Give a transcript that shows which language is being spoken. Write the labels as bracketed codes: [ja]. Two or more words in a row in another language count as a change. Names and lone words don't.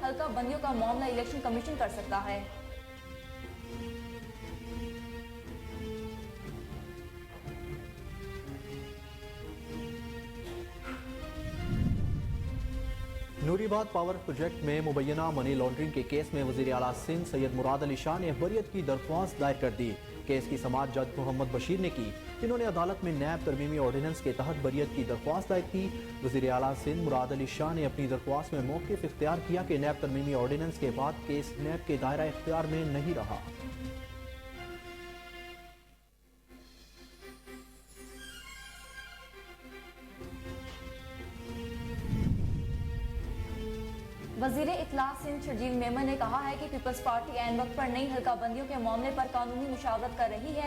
[ur] حلقہ بندیوں کا معاملہ الیکشن کمیشن کر سکتا ہے. نوری آباد پاور پروجیکٹ میں مبینہ [en] money laundering [ur] کے کیس میں وزیر اعلیٰ سندھ سید مراد علی شاہ نے بریت کی درخواست دائر کر دی. کیس کی سماعت جج محمد بشیر نے کی۔ انہوں نے عدالت میں نیب ترمیمی آرڈیننس کے تحت بریت کی درخواست دائر کی. وزیر اعلیٰ سندھ مراد علی شاہ نے اپنی درخواست میں موقف اختیار کیا کہ نیب ترمیمی آرڈیننس کے بعد کیس نیب کے دائرہ اختیار میں نہیں رہا. وزیر اطلاع سندھ شرجیل میمن نے کہا ہے کہ پیپلز پارٹی عین وقت پر نئی حلقہ بندیوں کے معاملے پر قانونی مشاورت کر رہی ہے.